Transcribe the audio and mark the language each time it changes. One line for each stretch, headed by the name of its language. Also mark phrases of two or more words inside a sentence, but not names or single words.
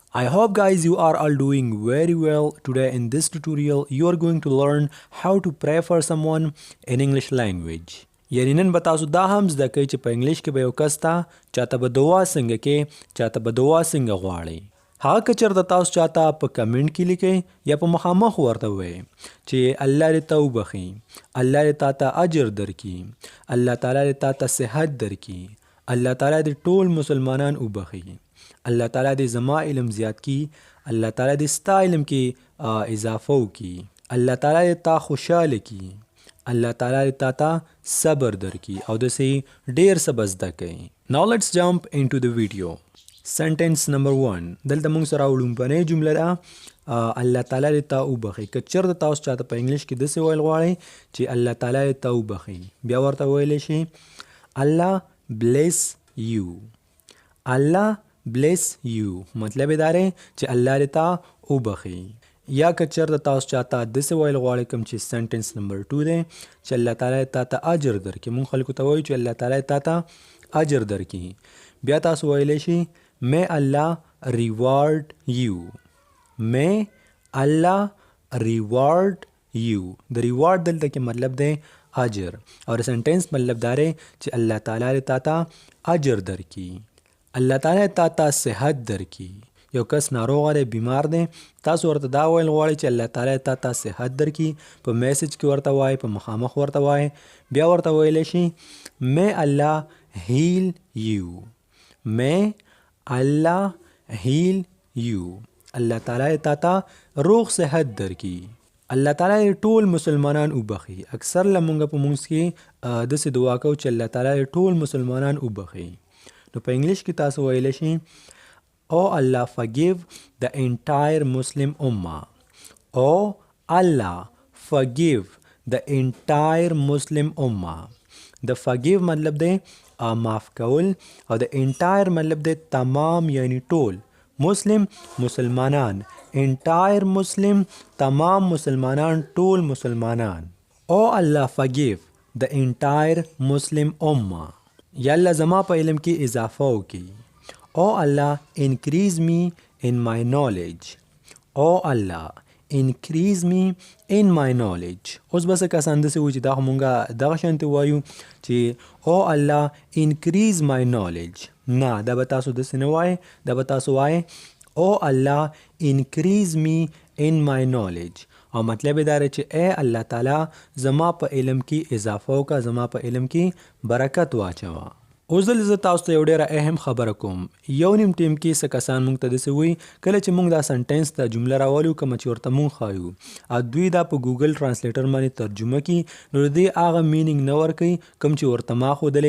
English: I hope guys you are all doing very well. Today in this tutorial you are going to learn how to pray for someone in English language.
Pashto: یعنی نن به تاسو دا هم زده کوئ چې په انګلیش کې به یو کس ته چاته به دعا څنګه کې چاته به دعا څنګه غواړئ. هغه که چېرته تاسو چاته په کمنټ کې لیکئ یا په مخامخ ورته ووایئ چې الله دې ته وبخي، الله دې تا ته اجر درکړي، الله تعالی دې تا ته صحت درکړي، الله تعالی دې ټول مسلمانان وبخي، الله تعالی دې زما علم زیات کی، الله تعالی دې ستا علم کې اضافه وکي، الله تعالی دې تا خوشحاله کی، الله تعالی دې تا ته صبر درکي او داسې ډیر څه به زده کوي.
English: Now let's jump into the video. Sentence number 1.
Pashto: دلته موږ سره لومړنۍ جمله ده الله تعالی دې تا وبخي. که چېرته تاسو چاته په انګلیش کې داسې ویل غواړئ چې الله تعالی دې تا وبخي، بیا ورته ویلی شي الله
English: bless you.
Pashto: الله
English: bless you
Pashto: مطلب یې دا دی چې الله دې تا وبخي. یا که چېرته تاسو چاته داسې ویل غواړئ کوم چې سنټنس نمبر 2 دی چې الله تعالی تا ته اجر درکړي. موږ خلکو ته وایو چې الله تعالی تا ته اجر درکړي. بیا تاسو ویلی شي
English: may Allah reward you. may Allah reward you.
Pashto: د ریوارډ دلته کې مطلب دی اجر او د سنټنس مطلب دا دی چې الله تعالی تا ته اجر درکړي، الله تعالی تا ته صحت درکړي. یو کس ناروغه دی، بیمار دی، تاسو ورته دا ویل غواړئ چې الله تعالی تا ته صحت درکړي. په میسج کې ورته وایي، په مخامخ ورته وایي. بیا ورته ویلی شي
English: may Allah heal you. may Allah heal you.
Pashto: الله تعالی تا ته روغ صحت درکړي، الله تعالی ټول مسلمانان وبخي. اکثر لمونږ په مونږ کې داسې دعا کوو چې الله تعالی ټول مسلمانان وبخي. نو په انګلیش کې تاسو ویلی شي
English: Oh Allah forgive the entire Muslim Ummah. Oh Allah forgive the entire Muslim Ummah.
Pashto: د forgive مطلب دی معاف کول او د entire مطلب دی تمام یعنی ټول. مسلم مسلمانان، entire مسلم تمام مسلمانان، ټول مسلمانان.
English: Oh Allah forgive the entire Muslim Ummah.
Pashto: یا الله زما په علم کې اضافه وکړي.
English: Oh Allah increase me in my knowledge. Oh Allah increase me in my knowledge.
Pashto: اوس بس کسان داسې وایي چې دا خو مونږ دغه شانتې وایو چې
English: Oh Allah increase my knowledge.
Pashto: نه، دا به تاسو داسې نه وایئ، دا به تاسو وایئ
English: Oh Allah increase me in my knowledge.
Pashto: او مطلب یې دا دی چې ای الله تعالی زما په علم کې اضافه وکړه، زما په علم کې برکت واچوه. اوس دلته زه تاسو ته یو ډېره اهم خبره کوم. یو نیم ټیم کې څه کسان موږ ته داسې وایي کله چې موږ دا سنټنس ته جمله راولو کومه چې ورته موږ ښایو او دوی دا په ګوګل ټرانسلیټر باندې ترجمه کړي نو د دې هغه مینینګ نه ورکوي کوم چې ورته ما ښودلی.